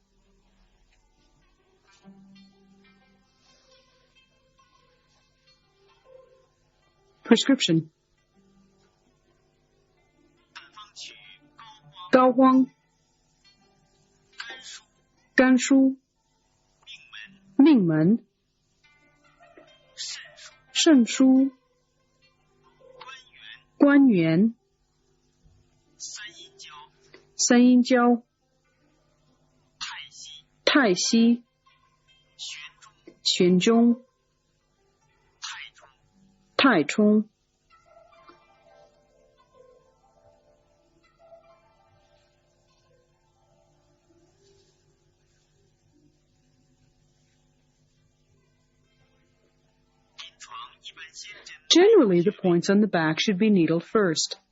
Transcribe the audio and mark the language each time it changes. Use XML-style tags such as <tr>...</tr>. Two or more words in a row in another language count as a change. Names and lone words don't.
<en>Prescription: Gao Huang, Gan Shu, Ming Men, Shen Shu, Guan Yuan, San Yin Jiao, Tai Xi, Xuan Zhong, Tai Chong. Generally, the points on the back should be needled first.</en>